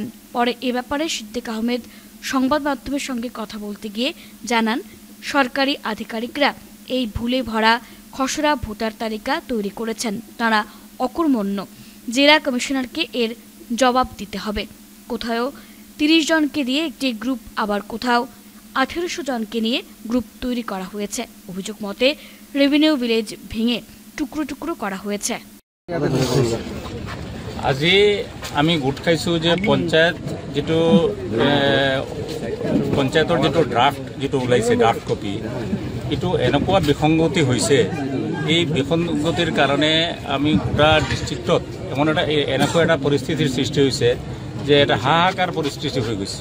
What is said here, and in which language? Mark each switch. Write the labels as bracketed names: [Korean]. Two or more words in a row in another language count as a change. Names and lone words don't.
[Bangla] পরে এ ব্যাপারে সিদ্দিক আহমেদ সংবাদ মাধ্যমের সঙ্গে কথা বলতে গিয়ে জানান, সরকারি আধিকারিকরা এই ভুলে ভরা খসড়া ভোটার তালিকা তৈরি করেছেন, তারা অকর্মণ্য। জেলা কমিশনারকে এর জবাব দিতে হবে। কোথাও 30 জনকে দিয়ে একটি গ্রুপ, আবার কোথাও 1800 জনকে নিয়ে গ্রুপ তৈরি করা হয়েছে। অভিযোগ মতে [English] revenue village [Bangla] ভেঙে টুকরো টুকরো করা হয়েছে। [Assamese] আজি আমি গোট খাইছোঁ যে পঞ্চায়ত যিটো পঞ্চায়তৰ যিটো ড্ৰাফ্ট যিটো ওলাইছে [English] draft copy, [Assamese] এইটো এনেকুৱা বিসংগতি হৈছে। এই বিসংগতিৰ কাৰণে আমি গোটা ডিষ্ট্ৰিক্টত এনেকুৱা এটা পৰিস্থিতিৰ সৃষ্টি হৈছে যে এটা হাহাকাৰ পৰিস্থিতি হৈ গৈছে।